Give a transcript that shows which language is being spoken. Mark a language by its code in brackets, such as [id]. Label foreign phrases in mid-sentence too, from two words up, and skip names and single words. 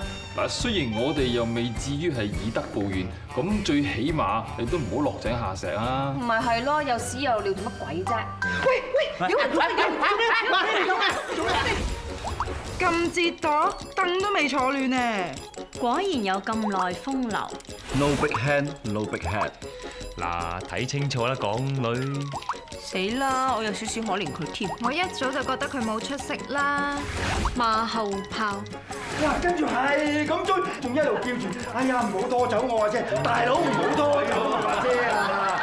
[yue] 嗱，雖然我哋又未至於係以德報怨，咁最起碼你都唔好落井下石啊！唔係咯，有屎有尿做乜鬼啫？喂，有人做咩？做咩？咁折墮，凳都未坐暖呢。果然有咁耐風流。 [en] No big hand, no big head。 [yue] 嗱，睇清楚啦，港女。死啦！我有少少可憐佢添。我一早就覺得佢冇出息啦，馬後炮。哇！跟住係咁追，仲一路叫住，哎呀唔好拖走我啊姐，大佬唔好拖走我啊姐啊！